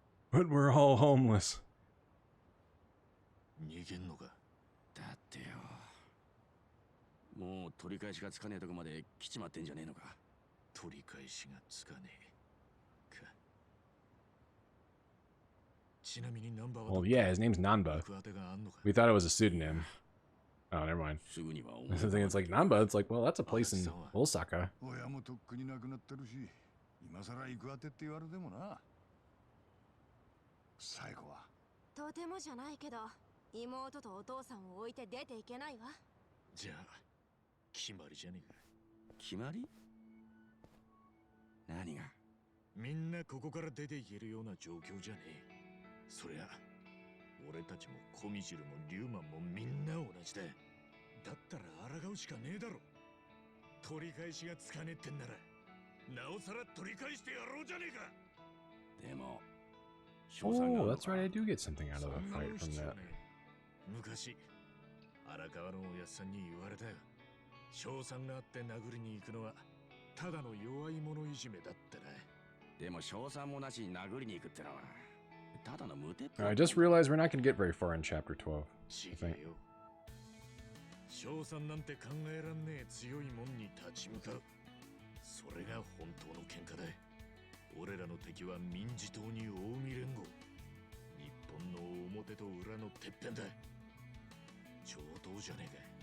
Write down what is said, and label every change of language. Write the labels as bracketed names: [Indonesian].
[English] But we're all homeless. [Japanese] 逃げんのか。だってよ。もう取り返しがつかねえとこまで来ちまってんじゃねえのか。取り返しがつかねえか。ちなみにナンバーは [English] Well, yeah, his name's Nanba. [Japanese] 行く当てがあんのか [English] We thought it was a pseudonym. Oh, never mind. [Japanese] すぐには思 [English] I [Japanese] う [English] was thinking it's like Nanba. It's like, well, that's a place in Osaka. [Japanese] 親もとっくに亡くなってるし、今さら行く当てって言われてもな。最後はとてもじゃないけど、妹とお父さんを置いて出ていけないわ。じゃあ決まりじゃねえか。決まり？何が？みんなここから出ていけるような状況じゃねえ。そりゃ俺たちもコミジルもリュウマンもみんな同じだ。だったら抗うしかねえだろ。取り返しがつかねえってんならなおさら取り返してやろうじゃねえか。でも [English] Oh, that's right. I do get something out of the fight from that. [Japanese] 昔荒川のおやっさんに言われたよ。賞賛があって殴りに行くのはただの弱い者いじめだってな。でも賞賛もなしに殴りに行くってのはただの無鉄砲。 [English] I just realized we're not going to get very far in chapter 12. [Japanese] 違えよ。賞賛なんて考えらんねえ強いもんに立ち向かう。それが本当の喧嘩だ。俺らの敵は民事党に近江連合。日本の表と裏のてっぺんだ。上等じゃねえか。